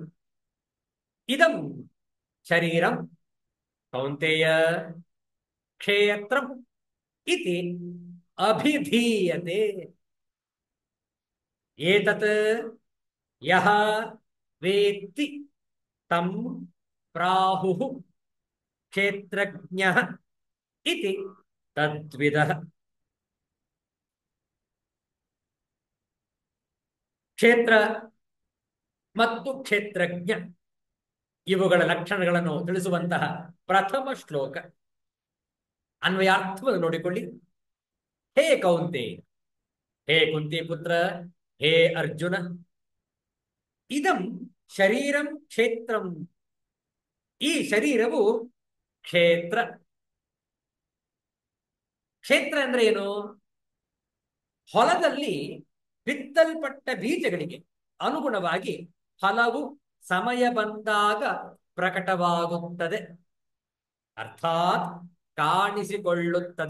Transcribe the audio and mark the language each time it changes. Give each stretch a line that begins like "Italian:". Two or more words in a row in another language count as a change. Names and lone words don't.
Sanskrit: ಇದಂ ಶರೀರಂ ಕೌಂತೆಯ ಕ್ಷೇತ್ರಂ ಇತಿ ಅಭಿಧೀಯತೆ. ಏತತ್ ಯಃ ವೇತ್ತಿ ತಂ ಪ್ರಾಹುಃ ಕ್ಷೇತ್ರಜ್ಞಃ ಇತಿ ತದ್ವಿದಃ.
Kannada: ಕ್ಷೇತ್ರ ಮತ್ತು ಕ್ಷೇತ್ರಜ್ಞ ಇವುಗಳ ಲಕ್ಷಣಗಳನ್ನು ತಿಳಿಸುವಂತಹ ಪ್ರಥಮ ಶ್ಲೋಕ. ಅನ್ವಯಾರ್ಥವನ್ನು ನೋಡಿಕೊಳ್ಳಿ. ಹೇ ಕೌಂತೆ, ಹೇ ಕುಂತಿ ಪುತ್ರ, ಹೇ ಅರ್ಜುನ,
Sanskrit: ಇದಂ ಶರೀರಂ ಕ್ಷೇತ್ರಂ,
Kannada: ಈ ಶರೀರವು ಕ್ಷೇತ್ರ. ಕ್ಷೇತ್ರ ಅಂದ್ರೆ ಏನು? ಹೊಲದಲ್ಲಿ ಬಿತ್ತಲ್ಪಟ್ಟ ಬೀಜಗಳಿಗೆ ಅನುಗುಣವಾಗಿ ಫಲವು ಸಮಯ ಬಂದಾಗ ಪ್ರಕಟವಾಗುತ್ತದೆ, ಅರ್ಥಾತ್ ಕಾಣಿಸಿಕೊಳ್ಳುತ್ತದೆ.